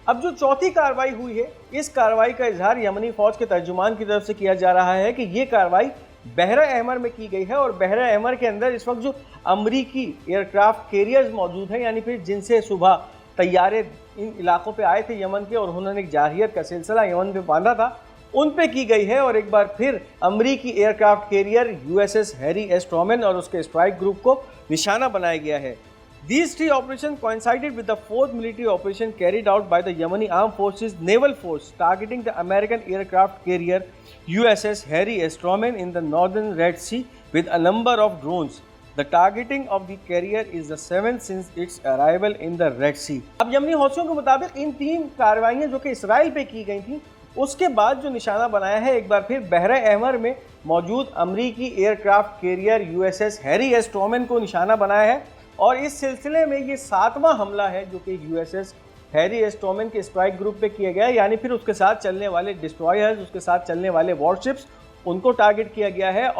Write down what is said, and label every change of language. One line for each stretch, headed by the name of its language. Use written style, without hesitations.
Hindi: अब जो चौथी कार्रवाई हुई है, इस कार्रवाई का इजहार यमनी फौज के तर्जुमान की तरफ से किया जा रहा है कि ये कार्रवाई बहरा अहमर में की गई है और बहरा अहमर के अंदर इस वक्त जो अमरीकी एयरक्राफ्ट कैरियर्स मौजूद हैं, यानी फिर जिनसे सुबह तैयारे इन इलाकों पे आए थे यमन के और उन्होंने एक जारहियत का सिलसिला यमन पे बांधा था, उन पे की गई है। और एक बार फिर अमरीकी aircraft carrier USS Harry S Trueman और उसके स्ट्राइक ग्रुप को निशाना बनाया गया है।
English: These 3 operations coincided with the 4th military operation carried out by the Yemeni Armed Forces Naval Force targeting the American aircraft carrier USS Harry S. Truman in the northern Red Sea with a number of drones. The targeting of the carrier is the 7th since its arrival in the Red Sea.
Hindi: अब यमनी हौसियों के मुताबिक इन 3 कार्रवाइयाँ जो कि Israel पे की गई थी, उसके बाद जो निशाना बनाया है एक बार फिर बहरा अहमर में मौजूद अमरीकी aircraft carrier USS Harry S Trueman को निशाना बनाया है। और इस सिलसिले में ये 7वां हमला है जो कि USS हैरी एस ट्रूमैन के स्ट्राइक ग्रुप पे किया गया है, यानी फिर उसके साथ चलने वाले डिस्ट्रॉयर्स, उसके साथ चलने वाले वॉरशिप्स, उनको टारगेट किया गया है।